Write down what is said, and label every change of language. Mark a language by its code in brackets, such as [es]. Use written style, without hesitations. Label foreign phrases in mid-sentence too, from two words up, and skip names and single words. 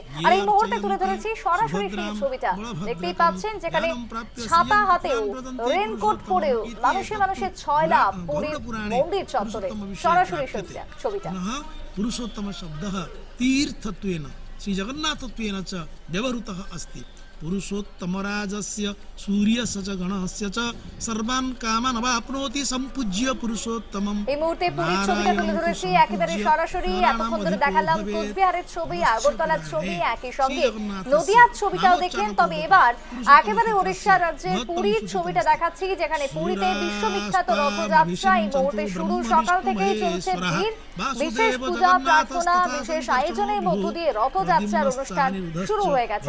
[bn] আর এই মুহূর্তে তুলে ধরেছি সরাসরি সেই ছবিটা। দেখতেই পাচ্ছেন যেখানে ছাতা হাতেও রেনকোট পরেও মানুষের ছয়লা পুরীর মন্দির চত্বরে। সরাসরি ছবিটা। [sa] পুরুষোত্তম শব্দঃ তীর্থত্বেন শ্রী জগন্নাথত্বেন চ ব্যবহৃতঃ अस्ति। पुरुषोत्तमराजस्य सूर्यस्य च गणस्य च सर्वान् कामान् अवाप्नोति सम्पूज्य पुरुषोत्तमम्। [bn] এই মুহূর্তে পুরীর ছবিটা তুলে ধরেছি একেবারে সরাসরি। এতক্ষণ ধরে দেখালাম কোচবিহারের ছবি, আগরতলার ছবি, একই সঙ্গে নদিয়ার ছবিটাও দেখলেন। তবে এবার একেবারে ওড়িশা রাজ্যের পুরীর ছবিটা দেখাচ্ছি, যেখানে পুরীতে বিশ্ববিখ্যাত রথযাত্রা এই মুহূর্তে শুরু। সকাল থেকেই চলছে ভিড়, বিশেষ পূজা প্রার্থনা, বিশেষ আয়োজনের মধ্য দিয়ে রথযাত্রার অনুষ্ঠান শুরু হয়ে গেছে।